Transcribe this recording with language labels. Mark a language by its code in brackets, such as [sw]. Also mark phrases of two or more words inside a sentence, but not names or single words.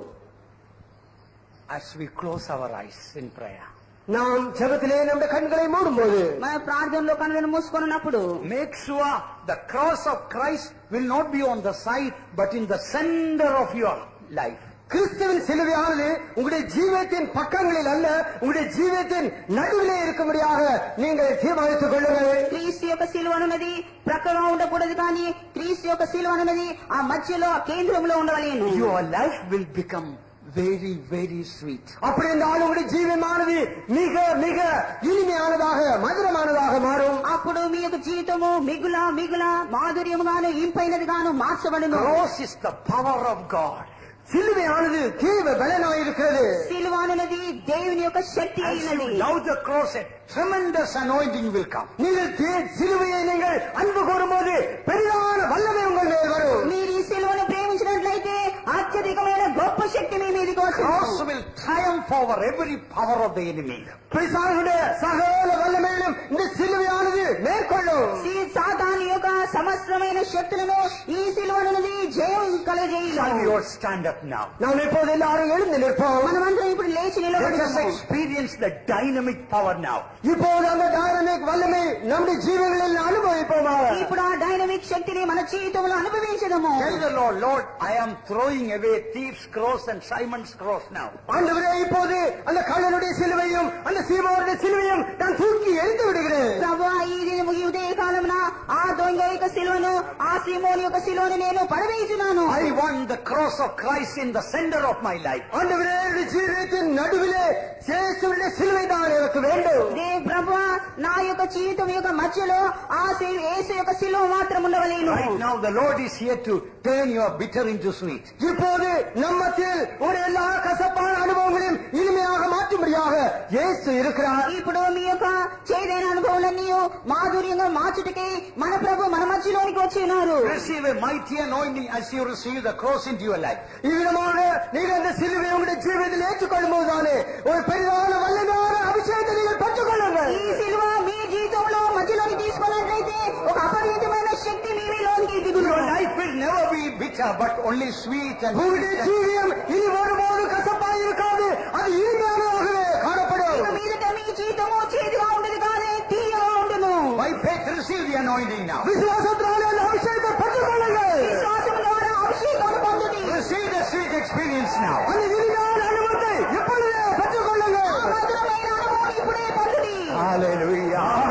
[en] As we close our eyes in prayer, [ta] நாம் ஜெபத்திலே நம்முடைய கண்களை மூடும்போது [te] మన ప్రార్థనలో కన్నులను మూసుకొనున్నప్పుడు [en] make sure the cross of Christ will not be on the side but in the center of your life. [ta] கிறிஸ்துவின் சிலுவையானது உங்களுடைய ஜீவியத்தின் பக்கங்களில் அல்ல, உங்களுடைய ஜீவியத்தின் நடுவிலே இருக்கும்படியாக நீங்கள் தீர்மானித்துக் கொள்ளுங்கள். [te] క్రీస్తు యొక్క సిలువ అన్నది ప్రక్కగా ఉండకూడదు, కానీ క్రీస్తు యొక్క సిలువ అన్నది ఆ మధ్యలో ఆ కేంద్రంలో ఉండవలేను. [en] Your life will become very, very sweet. [ta] அப்படி என்றால் உங்களுடைய ஜீவியமானது மிக மிக இனிமையானதாக மதுரமானதாக மாறும். [te] అప్పుడు మీ యొక్క జీవితము మిగుల మిగుల మాధుర్యముగాను ఇంపైనదిగాను మార్చబడును. [en] Cross is the power of God. [ta] சிலுவையானது தீவ பலனாயிருக்கிறது. [te] సిలువ అన్నది దేవుని యొక్క శక్తి [en] As [te] అయినది. [en] you love the cross, a tremendous anointing will come. [ta] நீங்கள் சிலுவையை நீங்கள் அன்பு கூறும்போது பெரிதான வல்லமை உங்கள் மேல் வரும். [te] మీరు ఈ సిలువను ప్రేమించినట్లయితే అత్యధికమైన గొప్ప శక్తి మీ మీదకి [en] Cross [te] వస్తుంది. [en] will triumph over every power of the enemy. [ta] பிசாசுடைய சகல வல்லமையிலும் இந்த சிலுவையானது மேற்கொள்ளும். [te] ఈ సాతాను యొక్క సమస్తమైన శక్తులను ఈ సిలువనున్నది జయం [en] Shall we [te] కలగజేయును. [en] all stand up now? [ta] நாம் இப்போது எல்லாரும் எழுந்து நிற்போம். [te] మనమందరం ఇప్పుడు లేచి [en] Let us [te] నిలబడదాము. [en] experience the dynamic power now. [ta] இப்போது அந்த டைனமிக் வல்லமை நம்முடைய ஜீவங்களில் அனுபவிப்போமாக. [te] ఇప్పుడు ఆ డైనమిక్ శక్తిని మన జీవితంలో అనుభవించదము. [en] Tell the Lord, Lord, I am throwing away thief's cross and Simon's cross now. [ta] ஆண்டவரே, இப்போது அந்த கள்ளனுடைய சிலுவையும் அந்த சீமோனுடைய சிலுவையும் நான் தூக்கி எரிந்து விடுகிறேன். [te] ప్రభువా, ఈ దినము ఈ ఉదయ కాలమున ఆ దొంగ యొక్క సిలువను ఆ సీమోను యొక్క సిలువను నేను పడవేయుచున్నాను. [en] I want the cross of Christ in the center of my life. [ta] ஆண்டவரே, என்னுடைய ஜீவிதத்தின் நடுவிலே இயேசுவின் சிலுவை தான் எனக்கு வேண்டும். [te] ప్రభువా, నా యొక్క జీవితం యొక్క మధ్యలో ఆ యేసు యొక్క సిలువ మాత్రం ఉండవలేను. [en] Right now the Lord is here to turn your bitter into sweet. [ta] இப்போது நம்மத்தில் ஒரு எல்லா கசப்பான அனுபவங்களையும் இனிமையாக மாற்றும்படியாக இயேசு இருக்கிறார். [te] ఇప్పుడు మీ యొక్క చేదైన అనుభవాలన్నీ మాధుర్యంగా మార్చుటకి మన ప్రభు మన మధ్యలోనికి వచ్చి ఉన్నారు. [en] Receive a mighty anointing as you receive the cross into your life. [ta] இவ்விதமாக நீங்கள் அந்த சிலுவை உங்களுடைய ஜீவிதத்தில் ஏற்றுக்கொள்ளும் போதுதானே ஒரு பெரிதான வல்லமையான அபிஷேகத்தை நீங்கள் பெற்றுக்கொள்ளுங்கள். [te] ఈ సిలువ మీ జీవితంలో మధ్యలోకి తీసుకున్నట్లయితే ఒక అపరిమితమైన శక్తి మీ మీలోనికి దిగును. [en] Your life will never be bitter but only sweet and [ta] உங்களுடைய ஜீவியம் இனி ஒருபோது கசப்பாக இருக்காது, அது இனிமையானதாகவே காணப்படும். [te] ఇక మీదట మీ జీవితము చేదుగా ఉండదు, కానీ తీయగా ఉండును. [en] by faith receive the anointing now. [ta] விசுவாசத்தினாலே அந்த அபிஷேகத்தை பெற்றுக்கொள்ளுங்கள். [te] విశ్వాసం ద్వారా అభిషేకం పొందుడి. [en] Receive the sweet experience now. [ta] அந்த இனிமையான அனுபவத்தை இப்பொழுதே பெற்றுக்கொள்ளுங்கள். [te] ఆ మధురమైన అనుభవం ఇప్పుడే పొందుడి. [en] Hallelujah.